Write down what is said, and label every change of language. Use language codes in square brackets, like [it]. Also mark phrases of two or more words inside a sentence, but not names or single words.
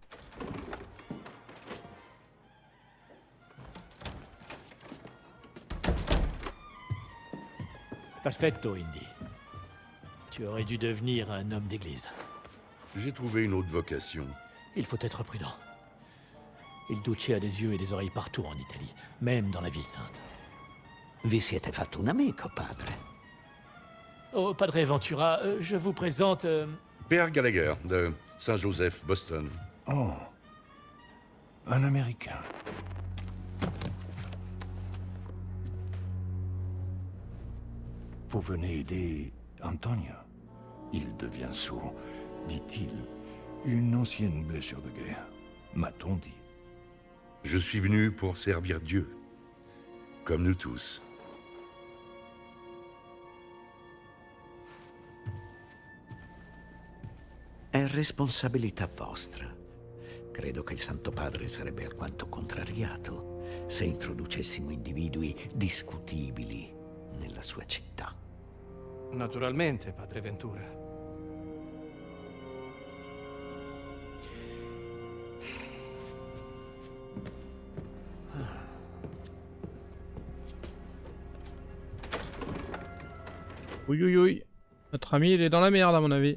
[it] Perfetto, Indy. [fr] Tu aurais dû devenir un homme d'église. J'ai trouvé une autre vocation. Il faut être prudent. Il Duce a des yeux et des oreilles partout en Italie, même dans la ville sainte. [it] Vi siete fatto un amico, padre. [fr] Oh, Padre Ventura, je vous présente... Père Gallagher, de Saint-Joseph, Boston. Oh, un Américain. Vous venez aider Antonio. Il devient sourd, dit-il. Une ancienne blessure de guerre, m'a-t-on dit. Je suis venu pour servir Dieu. Comme nous tous. [it] È responsabilità vostra. Credo che il Santo Padre sarebbe alquanto contrariato se introducessimo individui discutibili nella sua città. Naturalmente, padre Ventura. [fr] Oui, oui, oui. Notre ami, il est dans la merde à mon avis.